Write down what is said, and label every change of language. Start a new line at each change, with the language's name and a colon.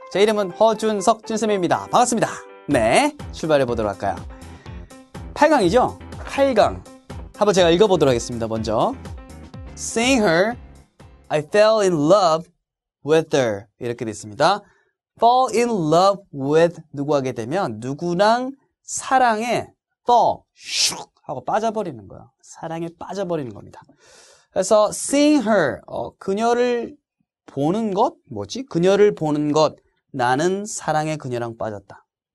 Korean: 제 이름은 허준석 준쌤입니다. 반갑습니다. 네, 출발해 보도록 할까요? 8강이죠? 8강. 한번 제가 읽어보도록 하겠습니다. 먼저
English: Seeing her, I fell in love with her.
Korean: 이렇게 됐습니다.
English: Fall in love with
Korean: 누구 하게 되면 누구랑 사랑에 fall, 슉 하고 빠져버리는 거예요. 사랑에 빠져버리는 겁니다. 그래서
English: seeing her,
Korean: 그녀를 보는 것? 뭐지? 그녀를 보는 것. 나는 사랑에 그녀랑 빠졌다.